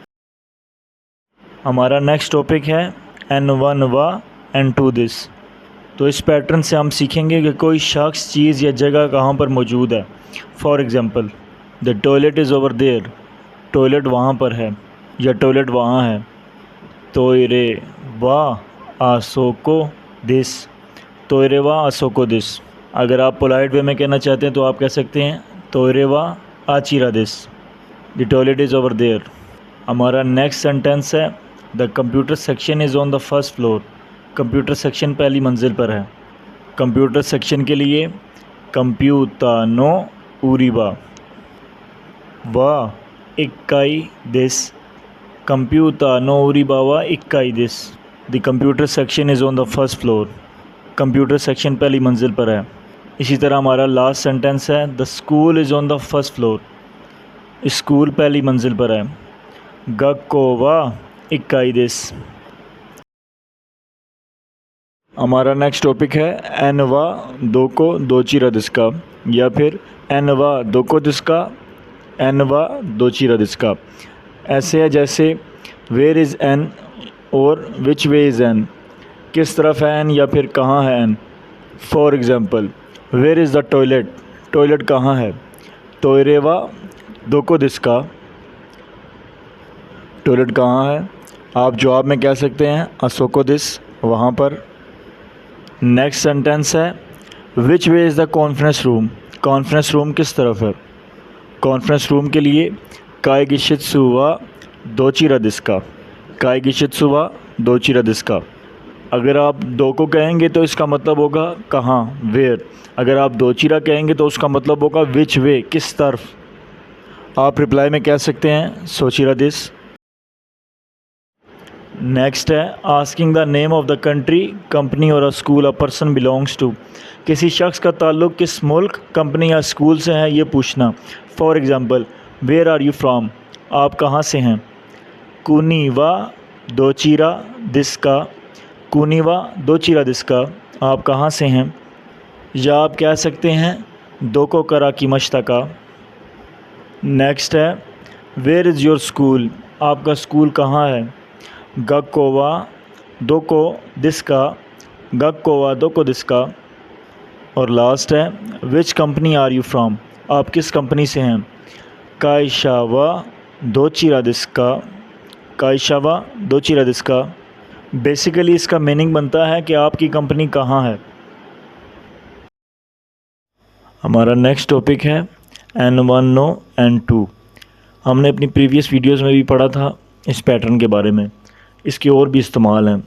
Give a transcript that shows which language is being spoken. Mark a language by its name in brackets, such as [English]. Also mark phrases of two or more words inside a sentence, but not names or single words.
[Hindi] हमारा [English] next topic [Hindi] है N1 वा N2 दिस। तो इस पैटर्न से हम सीखेंगे कि कोई शख्स, चीज़ या जगह कहाँ पर मौजूद है। [English] For example, the toilet is over there, [Hindi] टॉयलेट वहाँ पर है या टॉयलेट वहाँ है। [Japanese] トイレはあそこです、トイレはあそこです. [Hindi] अगर आप [English] polite way [Hindi] में कहना चाहते हैं तो आप कह सकते हैं [Japanese] トイレはあちらです, [English] the toilet is over there. हमारा next sentence है the computer section is on the first floor, computer section [Hindi] पहली मंजिल पर है। [English] computer section [Hindi] के लिए [Japanese] コンピュータの売り場は一階です, コンピュータの売り場は一階です, [English] the computer section is on the first floor, computer section [Hindi] पहली मंजिल पर है। इसी तरह हमारा [English] last sentence है the school is on the first floor, school [Hindi] पहली मंजिल पर है। [Japanese] 学校は一階です. हमारा [English] next topic [Japanese] है Nはどこどちらですか या फिर Nはどこですか、Nはどちらですか. [Hindi] ऐसे है जैसे [English] where is N [Hindi] और [English] which way is N, [Hindi] किस तरफ है एन या फिर कहाँ है एन। [English] For example, where is the toilet, [Hindi] टॉयलेट कहाँ है। [Japanese] トイレはどこですか, [Hindi] टॉयलेट कहाँ है। आप जवाब में कह सकते हैं [Japanese] あそこです, [Hindi] वहाँ पर। [English] next sentence है which way is the conference room, conference room, कॉन्फ्रेंस रूम [Hindi] किस तरफ है। [English] conference room [Hindi] के लिए [Japanese] 会議室はどちらですか、会議室はどちらですか. [Hindi] अगर आप दो को कहेंगे तो इसका मतलब होगा कहाँ, वेयर। अगर आप दोचिरा कहेंगे तो उसका मतलब होगा [English] which way, [Hindi] किस तरफ। आप रिप्लाई में कह सकते हैं [Japanese] そちらです. [English] नेक्स्ट है asking the name of the country, company और a school a person belongs to. [Hindi] किसी शख्स का ताल्लुक़ किस मुल्क, कंपनी या स्कूल से है ये पूछना। [English] For example, where are you from, [Hindi] आप कहाँ से हैं। [Japanese] 国はどちらですか、国はどちらですか, [Hindi] आप कहाँ से हैं। या आप कह सकते हैं [Japanese] どこから来ましたか. [English] नेक्स्ट है where is your school, [Hindi] आपका स्कूल कहाँ है। [Japanese] 学校はどこですか、学校はどこですか. [English] और लास्ट है which company are you from, [Hindi] आप किस कंपनी से हैं। [Japanese] 会社はどちらですか、会社はどちらですか. [Hindi] बेसिकली इसका मीनिंग बनता है कि आपकी कंपनी कहाँ है। हमारा [English] next topic [Hindi] है N1 नो N2। हमने अपनी [English] previous videos [Hindi] में भी पढ़ा था इस पैटर्न के बारे में। इसके और भी इस्तेमाल हैं।